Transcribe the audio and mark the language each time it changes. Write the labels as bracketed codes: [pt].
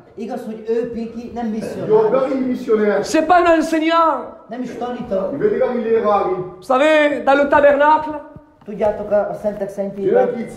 [hu] Igaz, hogy ő Pinki nem misszionáros. [fr] C'est pas un enseignant. [hu] Nem is tanító. [fr] Vous savez, dans le tabernacle, [hu] Tudjátok, a Szentek Szentjében